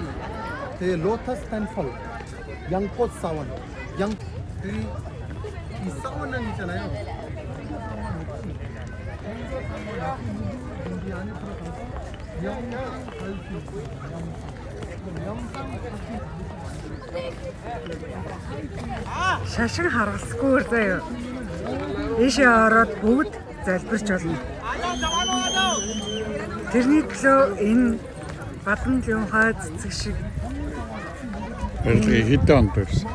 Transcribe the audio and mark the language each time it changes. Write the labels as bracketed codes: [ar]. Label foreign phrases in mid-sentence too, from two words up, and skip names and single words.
[en] The Lotus Temple. Yangkot Sawan. [ko] 이 사원은 있잖아요. 이 안에 들어가서 영상 갈수 있어요. 영상 [mn] Шашин харгасгүй заяа. Ийшээ ороод бүгд залбирч болно. Тэрний төлөө энэ бадам лимхай цэцэг шиг хэдэн онд байсан?